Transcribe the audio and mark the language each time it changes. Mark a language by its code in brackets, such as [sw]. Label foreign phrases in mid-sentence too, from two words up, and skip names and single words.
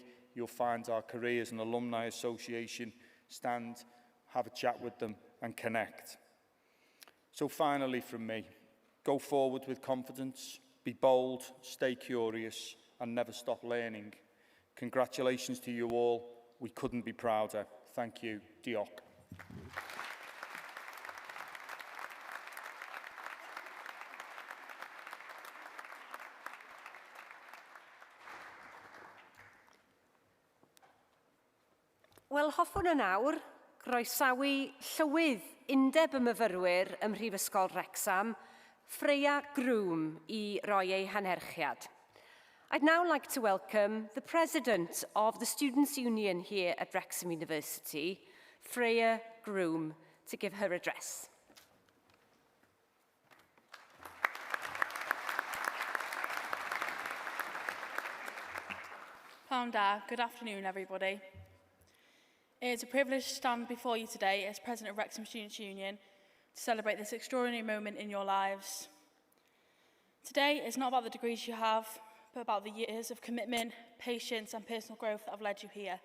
[en] You'll find our Careers and Alumni Association stand, have a chat with them and connect. So finally from me, go forward with confidence, be bold, stay curious and never stop learning. Congratulations to you all. We couldn't be prouder. Thank you. [cy] Diolch. Wel, hoffwn yn awr, groesawu llywydd undeb y myfyrwyr ym Mhrifysgol Wrecsam, Freya Groom, I roi ei hanerchiad. [en] I'd now like to welcome the President of the Students' Union here at Wrexham University, Freya Groom, to give her address. [cy] Pnawn da, [en] good afternoon everybody. It is a privilege to stand before you today as President of Wrexham Students' Union to celebrate this extraordinary moment in your lives. Today is not about the degrees you have, but about the years of commitment, patience and personal growth that have led you here.